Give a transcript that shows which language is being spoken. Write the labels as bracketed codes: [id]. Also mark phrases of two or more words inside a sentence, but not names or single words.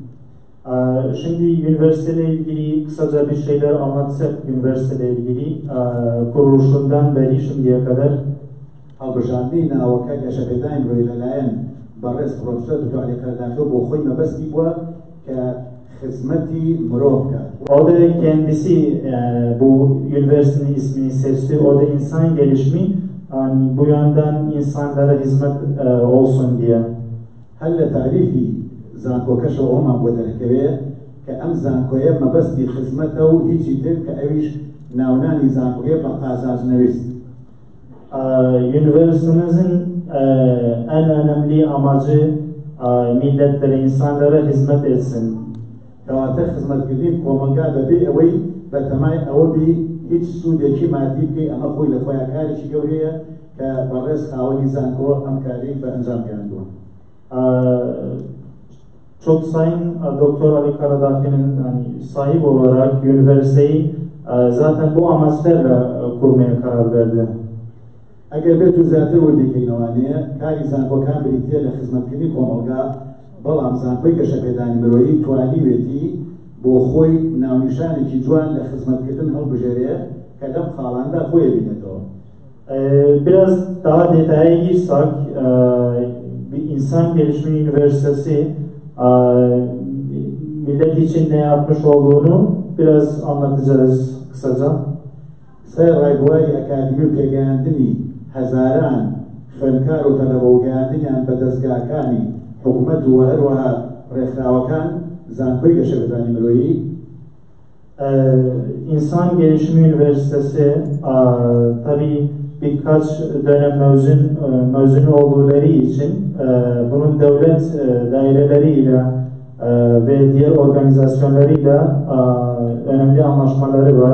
[tr] Şimdi üniversiteyle ilgili kısaca bir şeyler anlatsak üniversiteyle ilgili kuruluşundan beri şimdiye kadar [ckb] هەڵبژاردنی ناوەکە گەشەپێدانی مرۆیی لەلایەن بەڕێز پرۆفیسۆر دکتۆر عەلی خالداقی بۆ خۆی مەبەستی بووە کە خزمەتی مرۆڤ بکات. [tr] O da kendisi bu üniversitenin ismini seçti. O da insan gelişimi, yani bu yönden insanlara hizmet olsun diye. [ckb] هەر لە تاریفی زانکۆکەشەوە ئەومان بۆ دەرەکەوێ کە ئەم زانکۆیە مەبەستی خزمەتە و هیچی تر کە ئەویش ناونانی زانکۆیە بە قازانجنەویست. [tr] Üniversitemizin en önemli amacı milletlere, insanlara hizmet etsin. [ckb] کەواتە خزمەتکردنی کۆمەلگا بەبێ ئەوەی بەتەمای ئەوە بی هیچ سوودێکی مادی بکەی ئەمە خۆی لە خۆیان کارێکی گەورەیە کە بەڕێز خاوەنی زانکۆ ئەم کارەی بە ئەنجام گەیاندووە. [tr] Çok Sayın Doktor Ali Karadağ'ın yani sahip olarak üniversiteyi zaten bu amaçlarla kurmaya karar verdi. [ckb] ئەگەر بێت و زیاتر وەردەگەینەوانەیە کاری زانکۆکان بریتە لە خزمەتکردنی کۆمەلگا بەڵام زانکۆی گەشەپێدانی مرۆیی توانیوێتی بۆ خۆی ناونیشانێکی جوان لە خزمەتکردن هەڵبژێرێ کە لەم خاڵاندا خۆی بینێتەوە. [tr] Biraz daha detaya girsek, bir İnsan Gelişimi Üniversitesi millet için ne yapmış olduğunu biraz anlatacağız kısaca. [ckb] سەر ڕێبواری ئەکادمی و پێگەیاندنی هەزاران خوێندکار و تەلەبە و گەیاندنیان بە دەستگاکانی حکوومەت و هەروەها ڕێکخراوەکان زانکۆی گەشەبەدانی مرۆیی [tr] İnsan Gelişimi Üniversitesi tabii birkaç dönem mezunu olduğuları için bunun devlet daireleriyle ve diğer organizasyonlarıyla önemli anlaşmaları var.